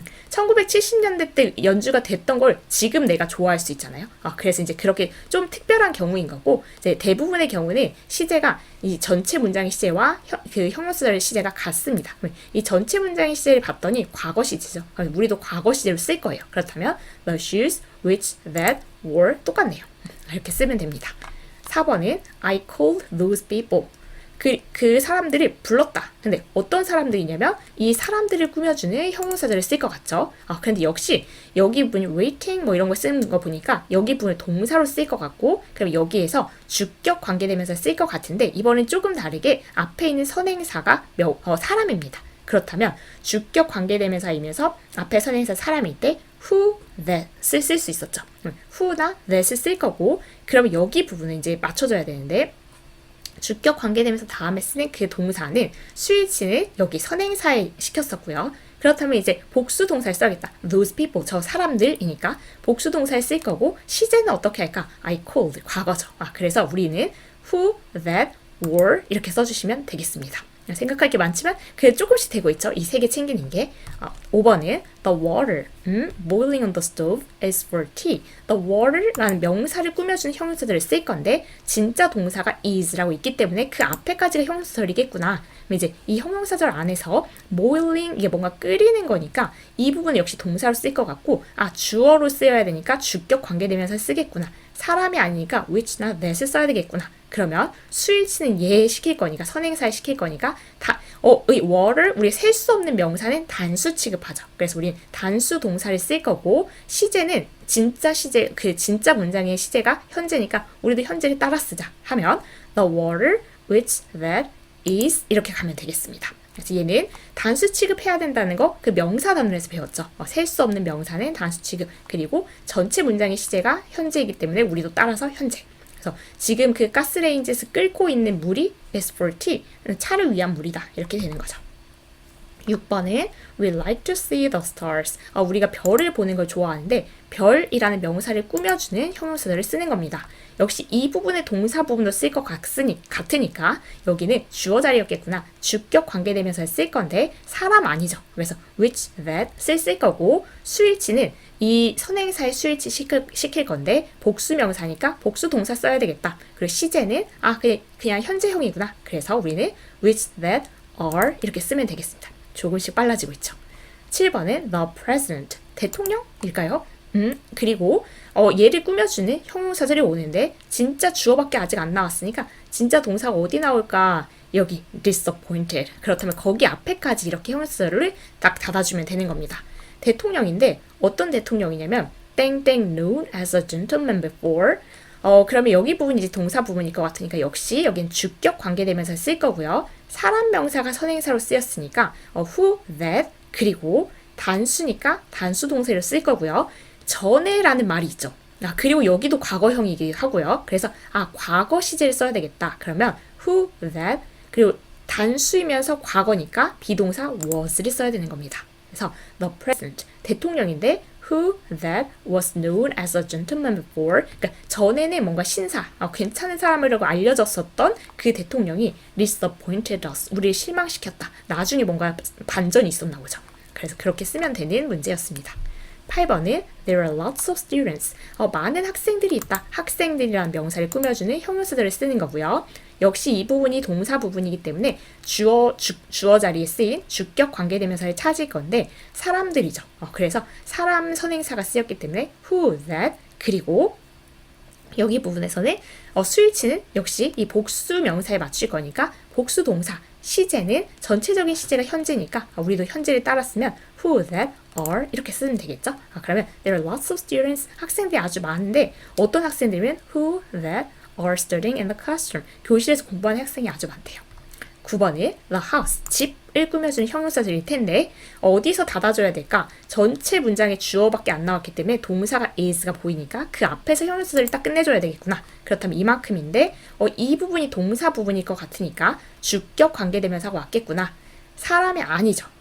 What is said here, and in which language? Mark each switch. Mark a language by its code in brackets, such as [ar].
[ko] 1970년대 때 연주가 됐던 걸 지금 내가 좋아할 수 있잖아요. 그래서 이제 그렇게 좀 특별한 경우인 거고 이제 대부분의 경우는 시제가 이 전체 문장의 시제와 그 형용사절의 시제가 같습니다. 이 전체 문장의 시제를 봤더니 과거 시제죠. 우리도 과거 시제로 쓸 거예요. 그렇다면 [en] the shoes, which, that, were [ko] 똑같네요. 이렇게 쓰면 됩니다. 4번은 [en] I called those people. [ko] 그 사람들을 불렀다. 근데 어떤 사람들이냐면 이 사람들을 꾸며주는 형용사절을 쓸 것 같죠. 근데 역시 여기 부분이 waiting 뭐 이런 거 쓰는 거 보니까 여기 부분을 동사로 쓸 것 같고 그럼 여기에서 주격 관계되면서 쓸 것 같은데 이번엔 조금 다르게 앞에 있는 선행사가 사람입니다. 그렇다면 주격 관계대명사이면서 앞에 선행사 사람일 때 who, that을 쓸 수 있었죠. who나 that을 쓸 거고 그러면 여기 부분은 이제 맞춰줘야 되는데 주격 관계되면서 다음에 쓰는 그 동사는 수일치는 여기 선행사에 시켰었고요. 그렇다면 이제 복수 동사를 써야겠다. [en] Those people, [ko] 저 사람들이니까 복수 동사를 쓸 거고 시제는 어떻게 할까? [en] I called, [ko] 과거죠. 그래서 우리는 who, that, were 이렇게 써주시면 되겠습니다. 생각할 게 많지만 그게 조금씩 되고 있죠. 이 세 개 챙기는 게. 5번은 [en] the water boiling on the stove is for tea. [ko] the water라는 명사를 꾸며주는 형용사들을 쓸 건데 진짜 동사가 is라고 있기 때문에 그 앞에까지가 형용사절이겠구나. 그럼 이제 이 형용사절 안에서 boiling 이게 뭔가 끓이는 거니까 이 부분은 역시 동사로 쓸 것 같고 주어로 쓰여야 되니까 주격 관계되면서 쓰겠구나. 사람이 아니니까 which나 that을 써야 되겠구나. 그러면 수일치는 얘 시킬 거니까 선행사에 시킬 거니까 이 water 우리 셀 수 없는 명사는 단수 취급하죠. 그래서 우리는 단수 동사를 쓸 거고 시제는 진짜 시제 그 진짜 문장의 시제가 현재니까 우리도 현재를 따라 쓰자 하면 [en] the water which that is [ko] 이렇게 가면 되겠습니다. 그래서 얘는 단수 취급해야 된다는 거 그 명사 단원에서 배웠죠. 셀 수 없는 명사는 단수 취급 그리고 전체 문장의 시제가 현재이기 때문에 우리도 따라서 현재. 그래서 지금 그 가스레인지에서 끓고 있는 물이 [en] is for tea, [ko] 차를 위한 물이다. 이렇게 되는 거죠. 6번은 [en] We like to see the stars. [ko] 우리가 별을 보는 걸 좋아하는데 별이라는 명사를 꾸며주는 형용사들을 쓰는 겁니다. 역시 이 부분의 동사 부분도 쓸 것 같으니까 여기는 주어 자리였겠구나. 주격 관계되면서 쓸 건데 사람 아니죠. 그래서 which, that 쓸 거고 수일치는 이 선행사의 수일치 시킬 건데 복수 명사니까 복수 동사 써야 되겠다. 그리고 시제는 그냥 현재형이구나. 그래서 우리는 which, that, are 이렇게 쓰면 되겠습니다. 조금씩 빨라지고 있죠. 7번은 the president, 대통령일까요? 그리고 얘를 꾸며주는 형용사절이 오는데 진짜 주어밖에 아직 안 나왔으니까 진짜 동사가 어디 나올까? 여기 disappointed. 그렇다면 거기 앞에까지 이렇게 형용사절을 딱 닫아주면 되는 겁니다. 대통령인데 어떤 대통령이냐면 땡땡 [en] known as a gentleman before [ko] 그러면 여기 부분이 이제 동사 부분일 것 같으니까 역시 여긴 주격 관계대명사 쓸 거고요. 사람 명사가 선행사로 쓰였으니까 who, that, 그리고 단수니까 단수 동사로 쓸 거고요. 전에라는 말이 있죠. 그리고 여기도 과거형이기도 하고요. 그래서 과거 시제를 써야 되겠다. 그러면 who, that, 그리고 단수이면서 과거니까 비동사 was를 써야 되는 겁니다. 그래서 the president, 대통령인데 [en] who that was known as a gentleman before, [ko] 그러니까 전에는 뭔가 신사, 괜찮은 사람이라고 알려졌었던 그 대통령이 [en] disappointed us, [ko] 우리를 실망시켰다. 나중에 뭔가 반전이 있었나 보죠. 그래서 그렇게 쓰면 되는 문제였습니다. 8번은 [en] There are lots of students. [ko] 많은 학생들이 있다. 학생들이라는 명사를 꾸며주는 형용사들을 쓰는 거고요. 역시 이 부분이 동사 부분이기 때문에 주어 자리에 쓰인 주격 관계대명사를 찾을 건데 사람들이죠. 그래서 사람 선행사가 쓰였기 때문에 who, that, 그리고 여기 부분에서는 수일치는 역시 이 복수 명사에 맞출 거니까 복수 동사, 시제는 전체적인 시제가 현재니까 우리도 현재를 따랐으면 who, that, are 이렇게 쓰면 되겠죠. 그러면 [en] there are lots of students, [ko] 학생들이 아주 많은데 어떤 학생들이면 [en] who, that, are studying in the classroom, [ko] 교실에서 공부하는 학생이 아주 많대요. 9번은 the house, 집을 꾸며주는 형용사들일 텐데 어디서 닫아줘야 될까? 전체 문장에 주어밖에 안 나왔기 때문에 동사가 is가 보이니까 그 앞에서 형용사들을 딱 끝내줘야 되겠구나. 그렇다면 이만큼인데 이 부분이 동사 부분일 것 같으니까 주격 관계대명사가 왔겠구나. 사람이 아니죠.